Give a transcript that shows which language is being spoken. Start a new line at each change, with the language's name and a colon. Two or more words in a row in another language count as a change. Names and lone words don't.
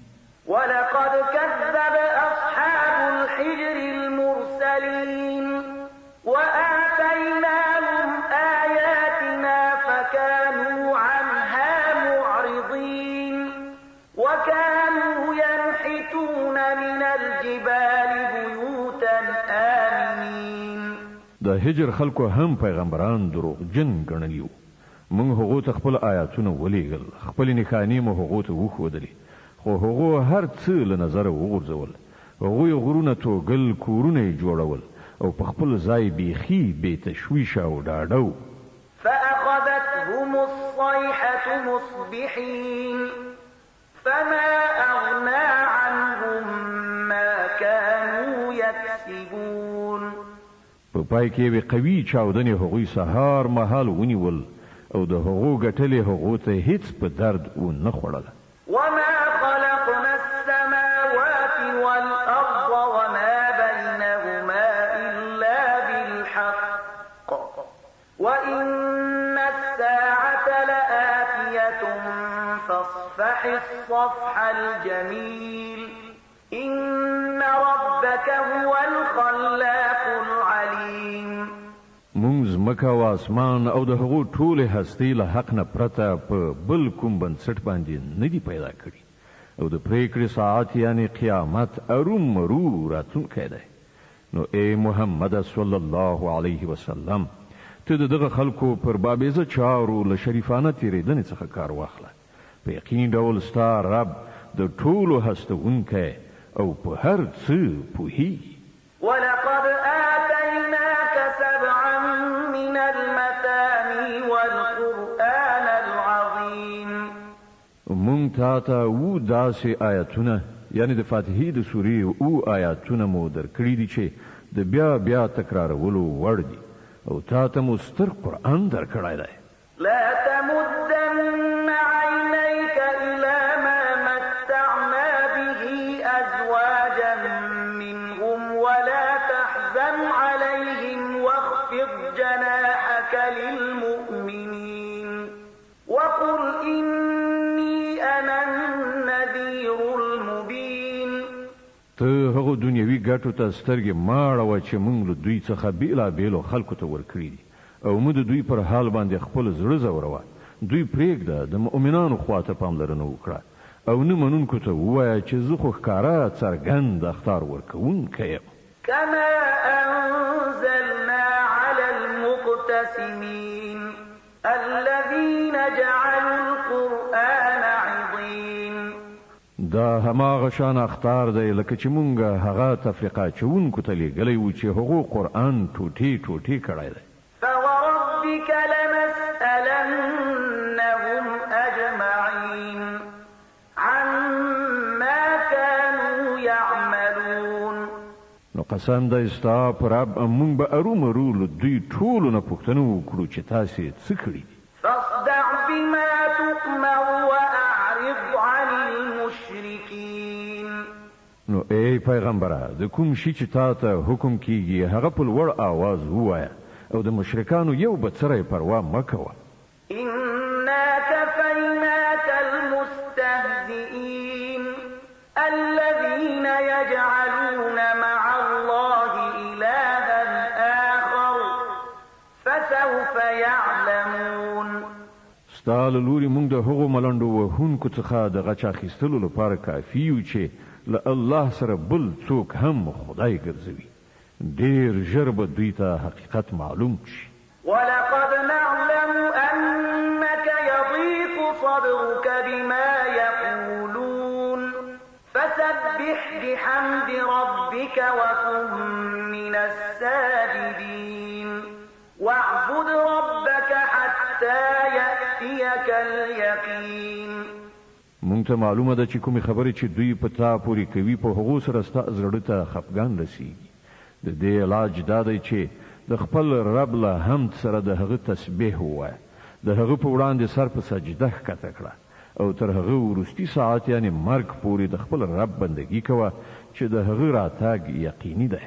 Arabic: ولقد كذب أصحاب الحجر المرسلين وآتيناهم آياتنا فكانوا عنها معرضين وكانوا ينحتون من الجبال بيوتا آمنين.
Pashto: د هجر خلکو هم پیغمبران دروغجن ګڼلي وو. موږ هغو ته خپل آیاتونه ولیږل، خپلې نښانې مو هغو ته وښودلې، خو هغو هر څه له نظره وغورځول. هغوی غرونه توږل، کورونه یې جوړول او په خپل ځای بیخي بې تشویشه او ډاډه.
Arabic: فأخذتهم الصيحة مصبحين فما أغنى عنهم ما كانوا يكسبون.
Pashto: په پای کې یوې قوي چاودنې هغوی سهار مهال ونیول او د هغو ګټلې هغو ته هیڅ په درد ونه خوړله.
Arabic: وما خلقنا السماوات والأرض وما بينهما إلا بالحق وإن الساعة لآتية فاصفح الصفح الجميل إن ربك هو الخلاق العليم.
Pashto: مونږ ځمکه او اسمان او د هغو ټولې هستۍ له حق نه پرته په بل کوم بنسټ باندې نه دي پیدا کړي او د پریکړې ساعت یعنی قیامت ارومرو راتلونکی دی. نو ای محمد
Arabic: صلی الله علیه وسلم
Pashto: ته دغه خلکو پر بابیزه چارو له شریفانه تیریدنې څخه کار واخله. په یقین ډول ستا رب د ټولو هستونکی او په هر څه پوهیږي.
Arabic: ولقد آتيناك سبعا من المثاني والقرآن العظيم.
Pashto: مونږ تا ته و داسې آیاتونه یعنی د فاتحې د سورې او آیاتونه مو درکړي دي چې د بیا بیا تکرارولو وړ دي او تا ته مو ستر قرآن درکړی دی.
Arabic: لا تمدن عينيك إلى ما متعنا به أزواجا منهم ولا تحزن عليهم واخفض جناحك للمؤمنين وقل إني أنا النذير المبين.
Pashto: ته هغه دنیوي ګټو ته سترګې ماړوه چې موږ له دوی څخه بیلابیلو خلکو ته ورکړي دي او موږ د دوی پر حال باندې خپل زړه ځوروه. دوی پرېږده د مؤمنانو خواته پاملرنه وکړه او نه منونکو ته ووایه چې زه خو ښکاره څرګند اخطار ورکوونکی یم.
Arabic: كما أنزلنا على المقتسمين الذين جعلوا القرآن عضين.
Pashto: دا هماغه شان اخطار دی لکه چې مونږ هغه تفریقه چونکو ته لیږلی و چې هغو قرآن ټوټې ټوټې کړی دی.
Arabic: فوربك لنسألنهم أجمعين عما كانوا يعملون.
Pashto: نو قسم دی ستا پر رب مونږ به ارومرو له دوی ټولو نه پوښتنه وکړو چې تاسې څه کړي دي.
Arabic: فاصدع بما تؤمر وأعرض عن المشركين.
Pashto: نو ای پیغمبره د کوم شي چې تا ته حکم کیږي هغه په لوړ آواز ووایه او د مشرکانو یو بڅری پروا مه کوه.
Arabic: إنا كفيناك المستهزئين الذين يجعلون مع الله إلها آخر فسوف يعلمون.
Pashto: ستا له لوري موږ د هغو ملنډو وهونکو څخه د غچ اخیستلو لپاره کافي یو چې له الله سره بل څوک هم خدای ګرځوي. ډیر ژر به دوی ته حقیقت معلوم شي.
Arabic: ولقد نعلم أنك يضيق صدرك بما يقولون فسبح بحمد ربك وكن من الساجدين واعبد ربك حتى يأتيك اليقين.
Pashto: مونږ ته معلومه ده چې کومې خبرې چې دوی په تا پورې کوي په هغو سره ستا زړه ته خفګان رسیږي. د دې علاج دا دی چې د خپل رب له حمد سره د هغه تسبیح ووایه، د هغه په وړاندې سر په سجده ښکته کړه او تر هغه وروستي ساعت یعنی مرګ پورې د خپل رب بندګي کوه چې د هغه راتګ یقیني دی.